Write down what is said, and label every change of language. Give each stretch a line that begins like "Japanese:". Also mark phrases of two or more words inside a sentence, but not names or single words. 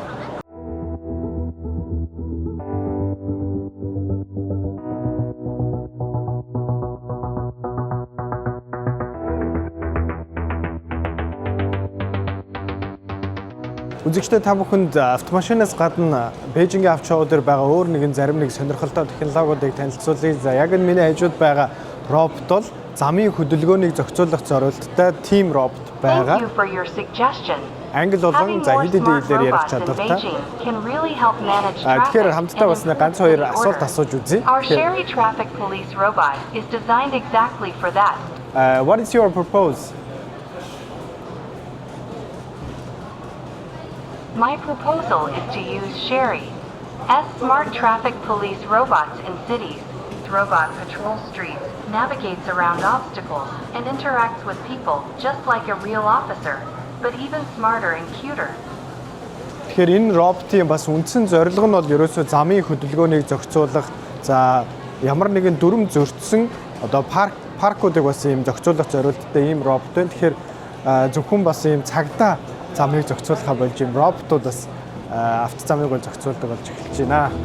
Mongolian: Үзэгчдээ та бүхэнд автомашинаас гадна Бээжингийн авч яваа дээр байгаа өөр нэгэн зарим нэг сонирхолтой технологиудыг танилцуулъя. За яг энэ миний хажууд байгаа робот бол замын хөдөлгөөнийг зохицуулах зорилттой тим робот байгаа. Англи болон за хэд хэдэн хэлээр ярих чадвартай. Тэгэхээр хамтдаа бас ганц хоёр асуулт асууж үзье.
English: What is your purpose? My proposal is to use Sherry as smart traffic police robots in cities. The robot patrols streets, navigates around obstacles, and interacts with people just like a real officer, but even smarter and cuter.
Mongolian: Тэгэхээр энэ роботын бас үндсэн зорилго нь бол ерөөсөө замын хөдөлгөөнийг зохицуулах, за ямар нэгэн дүрм зөрчсөн одоо паркуудыг бас ийм зохицуулах зорилттой ийм робот байна. Тэгэхээр зөвхөн бас ийм цагдаа замыг зохицуулахаа болж юм роботууд бас автозамыг бол зохицуулдаг болж эхэлж байна.